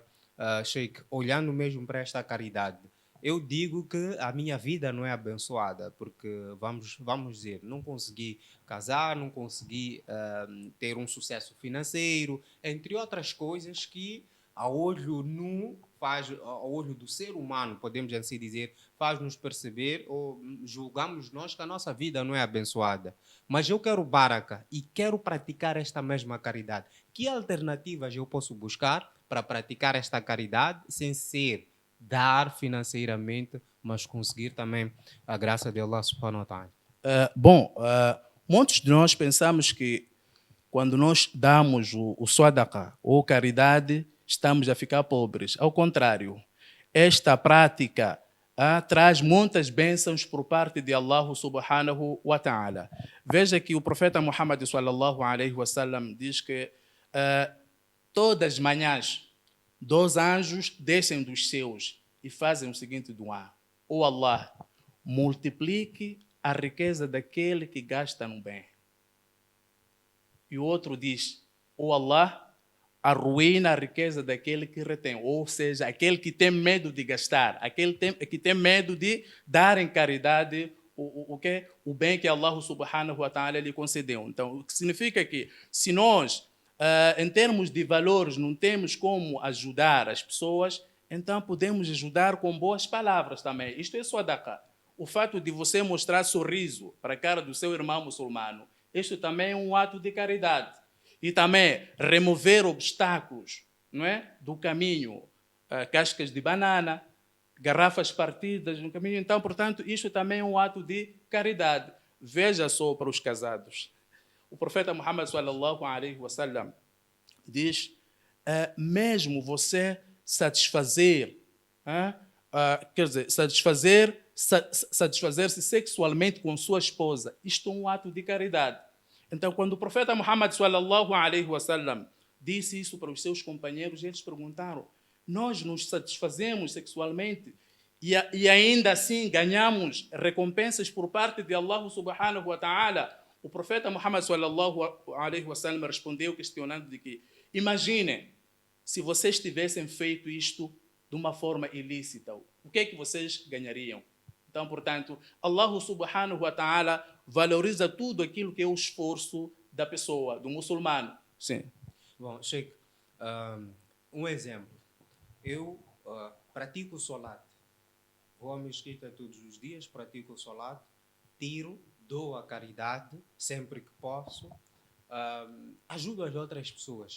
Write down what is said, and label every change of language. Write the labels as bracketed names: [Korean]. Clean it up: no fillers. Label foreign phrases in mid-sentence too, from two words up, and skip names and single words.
[Portuguese] Sheikh, olhando mesmo para esta caridade, eu digo que a minha vida não é abençoada, porque vamos dizer, não consegui casar, não consegui ter um sucesso financeiro, entre outras coisas que a olho nu ao olho do ser humano, podemos assim dizer, faz-nos perceber ou julgamos nós que a nossa vida não é abençoada. Mas eu quero baraka e quero praticar esta mesma caridade. Que alternativas eu posso buscar para praticar esta caridade sem ser dar financeiramente, mas conseguir também a graça de [Arabic] الله سبحانه وتعالى? [Portuguese] Muitos de nós pensamos que quando nós damos o sadaqa ou caridade, estamos a ficar pobres. Ao contrário, esta prática traz muitas bênçãos por parte de [Arabic] الله سبحانه وتعالى. [Portuguese] Veja que o profeta Muhammad [Arabic] صلى الله عليه وسلم [Portuguese] diz que todas as manhãs 2 anjos descem dos céus e fazem o seguinte duá: ó Allah, multiplique a riqueza daquele que gasta no bem. E o outro diz: ó Allah, arruína a riqueza daquele que retém, ou seja, aquele que tem medo de gastar, aquele que tem medo de dar em caridade o bem que [Arabic] الله سبحانه وتعالى [Portuguese] lhe concedeu. Então, o que significa que se nós em termos de valores, não temos como ajudar as pessoas, então podemos ajudar com boas palavras também. Isto é sadaqa. O fato de você mostrar sorriso para a cara do seu irmão muçulmano, isto também é um ato de caridade. E também remover obstáculos, não é, do caminho, cascas de banana, garrafas partidas no caminho. Então, portanto, isto também é um ato de caridade. Veja só para os casados. O profeta Muhammad [Arabic] صلى الله عليه وسلم [Portuguese] diz, mesmo você satisfazer, quer dizer, satisfazer-se sexualmente com sua esposa, isto é um ato de caridade. Então, quando o profeta Muhammad [Arabic] صلى الله عليه وسلم [Portuguese] disse isso para os seus companheiros, eles perguntaram: nós nos satisfazemos sexualmente e ainda assim ganhamos recompensas por parte de [Arabic] الله سبحانه وتعالى? [Portuguese] O profeta Muhammad [Arabic] صلى الله عليه وسلم [Portuguese] respondeu questionando de que, imaginem, se vocês tivessem feito isto de uma forma ilícita, o que é que vocês ganhariam? Então, portanto, [Arabic] الله سبحانه وتعالى [Portuguese] valoriza tudo aquilo que é o esforço da pessoa, do muçulmano. Sim. Bom, Sheikh, um exemplo. Eu pratico o solat. Vou à mesquita todos os dias, pratico o solat, tiro, dou a caridade sempre que posso, ajudo as outras pessoas.